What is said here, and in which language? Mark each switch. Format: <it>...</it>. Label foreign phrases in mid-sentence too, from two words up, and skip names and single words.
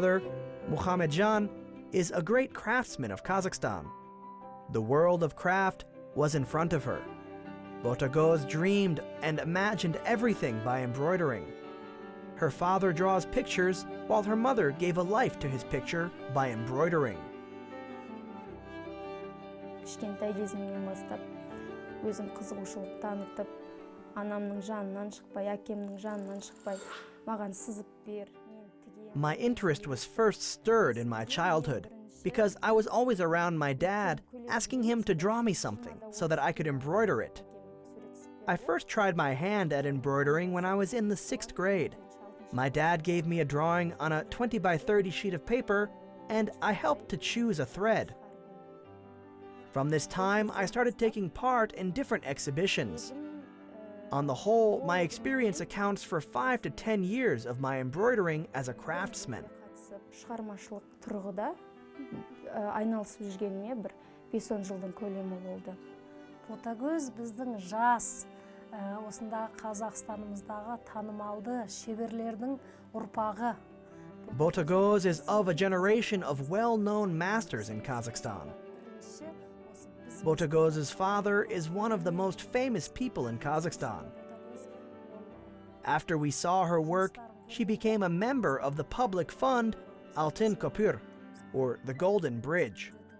<en>Her father, Muhammad Jan, is a great craftsman of Kazakhstan. The world of craft was in front of her. Botagoz dreamed and imagined everything by embroidering. Her father draws pictures, while her mother gave a life to his picture by embroidering.</en> <kk>Кішкентай кезімнен бастап өзім қызығушылық танытып, анамның жанынан шықпай, әкемнің жанынан шықпай, маған сызып бер, мен тігемін.</kk> <en>My interest was first stirred in my childhood because I was always around my dad, asking him to draw me something so that I could embroider it. I first tried my hand at embroidering when I was in the 6th grade. My dad gave me a drawing on a 20 by 30 sheet of paper, and I helped to choose a thread. From this time, I started taking part in different exhibitions. On the whole, my experience accounts for 5 to 10 years of my embroidering as a craftsman.</en> <kk>Шығармашылық тұрғыда айналысып жүргеніме бір 5-10 жылдың көлемі болды. Ботагөз біздің жас, осындағы Қазақстанымыздағы танымалды шеберлердің ұрпағы.</kk> <en>Botagoz is of a generation of well-known masters in Kazakhstan. Botagoz's father is one of the most famous people in Kazakhstan. After we saw her work, she became a member of the public fund Altyn Köprü, or the Golden Bridge.</en>